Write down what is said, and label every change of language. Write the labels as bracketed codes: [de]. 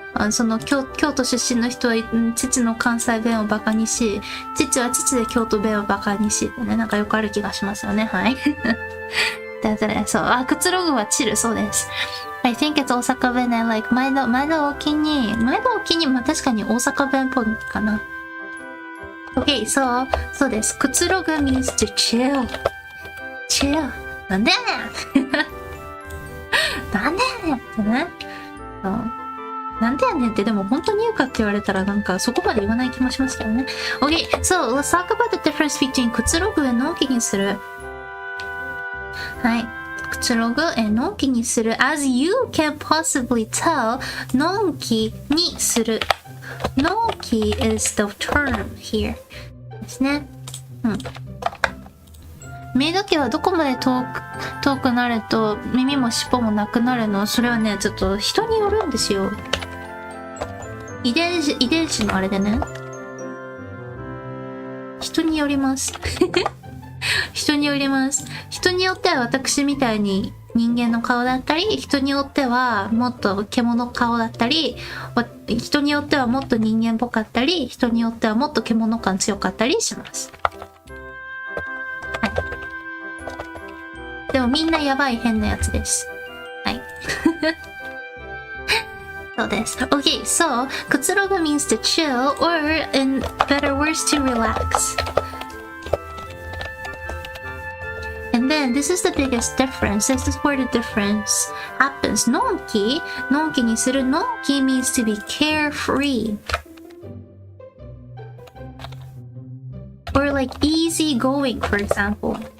[ja] その京都出身の人は父の関西弁をバカにし、父は父で京都弁をバカにしってね、なんかよくある気がしますよね。はい。だからね、そう、くつろぐはチル、そうです。 [en] I think it's [ja] 大阪弁 and like 毎度お気に、まあ確かに大阪弁っぽいかな。 Okay, そうです。 [en] くつろぐ means to chill. Chill. [ja] なんでやねんなんでやねんってね。そう。なんでやねんってでも本当に言うかって言われたらなんかそこまで言わない気もしますけどね。 [en] Okay, so let's talk about the difference between くつろぐ and のんきにする。 [ja] はい。 [en] くつろぐ and のんきにする。 As you can possibly tell, のんきにする。のんき is the term here. [ja] ですね。うん。メイド期はどこまで遠くなると耳も尻尾もなくなるの？それはね、ちょっと人によるんですよ。遺伝子のあれでね。人によります。人によります。人によっては私みたいに人間の顔だったり、人によってはもっと獣顔だったり、人によってはもっと人間っぽかったり、人によってはもっと獣感強かったりします。はい。でもみんなやばい変なやつです。はい。そうです。 [en] Okay, so くつろぐ means to chill or in better words to relax. And then this is the biggest difference. This is where the difference happens. のんきにするのんき means to be carefree. Or like easy going, for example.